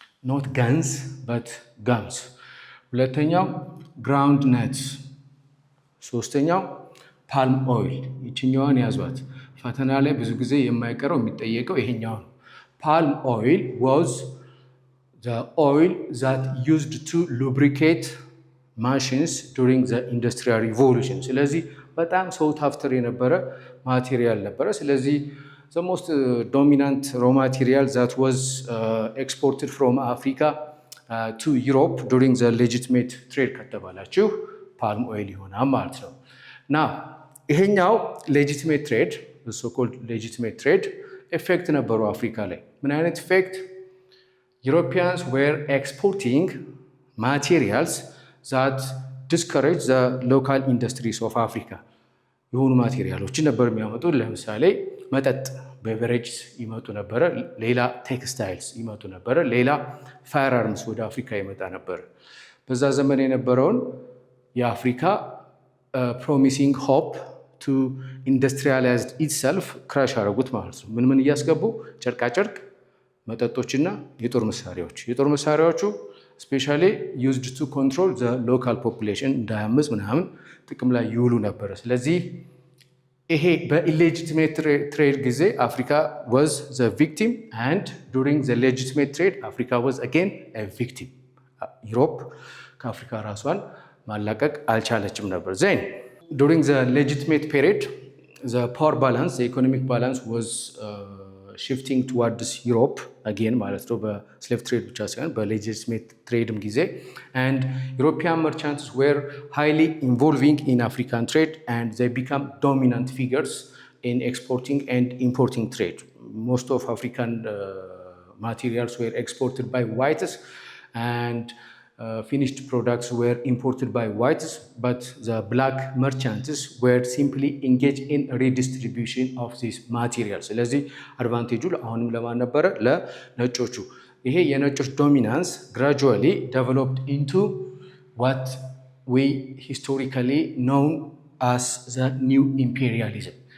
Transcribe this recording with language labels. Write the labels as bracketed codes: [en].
[en] ኖት ጋንስ በት ጋምስ። [am] ሁለተኛው ግራውንድ ነትስ። ሶስተኛው ፓልም ኦይል። ይችኛዋን ያዟት፣ ፈተና ላይ ብዙ ጊዜ የማይቀረው የሚጠየቀው ይሄኛው ነው። [en] palm oil was the oil that used to lubricate machines during the industrial revolution. [am] ስለዚህ በጣም [en] sought after [am] የነበረ ማቴሪያል ነበረ። ስለዚህ [en] the most dominant raw material that was exported from Africa to Europe during the legitimate trade [am] ከተባላችሁ [en] palm oil [am] ይሆናል ማለት ነው። [en] now ይሄኛው legitimate trade, the so-called legitimate trade [am] ኤፌክት ነበሩ አፍሪካ ላይ። ምን አይነት ኢፌክት? [en] ዩሮፒያንስ ዌር ኤክስፖርቲንግ ማቴሪያልስ ዛት ዲስከሬጅ ዘ ሎካል ኢንዱስትሪስ ኦፍ አፍሪካ። [am] የሆኑ ማቴሪያሎችን ነበር የሚያመጡ። ለምሳሌ መጠጥ ቤቨሬጅስ ይመጡ ነበረ፣ ሌላ ቴክስታይልስ ይመጡ ነበረ፣ ሌላ ፋየር አርምስ ወደ አፍሪካ ይመጣ ነበር። በዛ ዘመን የነበረውን የአፍሪካ [en] ፕሮሚሲንግ ሆፕ to industrialize itself [am] ክራሽ አረጉት ማለት ነው። ምን እያስገቡ? ጨርቃጨርቅ፣ መጠጦችና የጦር መሳሪያዎች። የጦር መሳሪያዎቹ [en] ስፔሻሊ used to control the local population [am] እንዳያምፅ ምናምን ጥቅም ላይ ይውሉ ነበር። ስለዚህ ይሄ በኢሌጂቲሜት ትሬድ ጊዜ [en] አፍሪካ was the victim and during the legitimate trade Africa was again a victim. [am] ዩሮፕ ከአፍሪካ ራሷን ማላቀቅ አልቻለችም ነበር። [en] then during the legitimate period the power balance, the economic balance was shifting towards Europe again [am] ማለት ነው በስሌቭ ትሬድ ብቻ ሳይሆን በሌጂቲሜት ትሬድም ጊዜ [en] and European merchants were highly involving in African trade and they become dominant figures in exporting and importing trade. Most of African materials were exported by whites and finished products were imported by whites, but the black merchants were simply engaged in redistribution of these materials. [am] ስለዚህ አድቫንቴጁ አሁንም ለማን ነበረ? ለነጮቹ። ይሄ የነጮች ዶሚናንስ [en] gradually developed into what we historically known as the new imperialism.